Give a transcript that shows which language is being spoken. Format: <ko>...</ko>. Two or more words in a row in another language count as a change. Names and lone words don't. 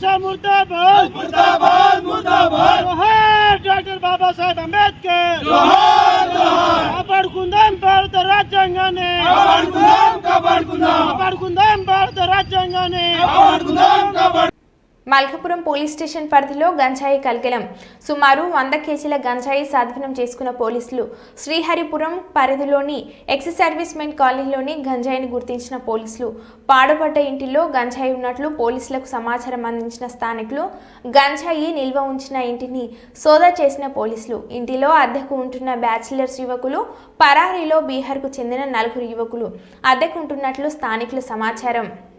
<hi>शाह मुर्दाबाद मुर्दाबाद मुर्दाबाद जोहार डॉक्टर बाबा साहेब अंबेडकर जोहार जोहार</hi> <te>కాపాడుకుందాం భారత రాజ్యాంగాన్ని కాపాడుకుందాం భారత రాజ్యాంగాన్ని కాపాడుకుందాం. మల్కాపురం పోలీస్ స్టేషన్ పరిధిలో గంజాయి కల్కెలం. సుమారు 100 కేజీల గంజాయి స్వాధీనం చేసుకున్న పోలీసులు శ్రీహరిపురం పరిధిలోని</te> <en>ex service men</en> <te>కాలనీలోని గంజాయిని గుర్తించిన పోలీసులు పాడుపడ్డ ఇంటిలో గంజాయి ఉన్నట్లు పోలీసులకు సమాచారం అందించిన స్థానికులు గంజాయి నిల్వ ఉంచిన ఇంటిని సోదా చేసిన పోలీసులు ఇంటిలో అద్దెకు ఉంటున్న బ్యాచిలర్స్ యువకులు పరారీలో బీహార్కు చెందిన 4 యువకులు అద్దెకుంటున్నట్లు స్థానికుల సమాచారం.</te>